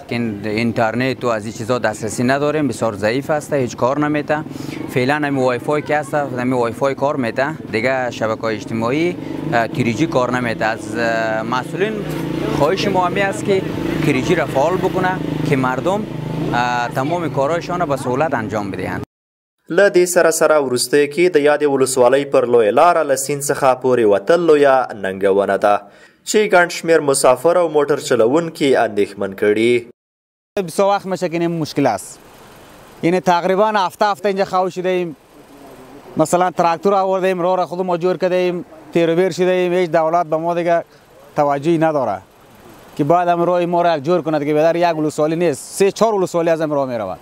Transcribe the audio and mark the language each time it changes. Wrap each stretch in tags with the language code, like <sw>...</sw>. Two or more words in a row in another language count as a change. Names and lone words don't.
<fa>اینترنت و از این چیزا دسترسی نداریم، بسیار ضعیف است، هیچ کار نمیته. فعلا همین وای فای که هست، همین وای فای کار میته، دیگه شبکه‌های اجتماعی تریجی کار نمیته. از مسئولین خواهش ما همی است که تریجی را فعال بکنه که مردم تمام کارهایشان به سهولت انجام بدهند.</fa> <ps>له دې سره سره وروستیو کې د یادې ولسوالۍ پر لویه لاره له سیند څخه پورې وتل لویه ننګونه ده چې ګڼ شمېر مسافر او موټر چلوونکي اندېښمن کړي.</ps> <fa>بسیار وقت میشه که این مشکل است. یعنی تقریبا هفته اینجا خواهی شده ایم، مثلا تراکتور آورده ایم، راه را خود ما جور کرده ایم، تیر و بیر شده ایم. هیچ دولت به ما دیگه توجهی نداره که بعد هم راه ما را جور کنه که بدر یک ولسوالی نیست، 3-4 ولسوالی از این راه میرود.</fa>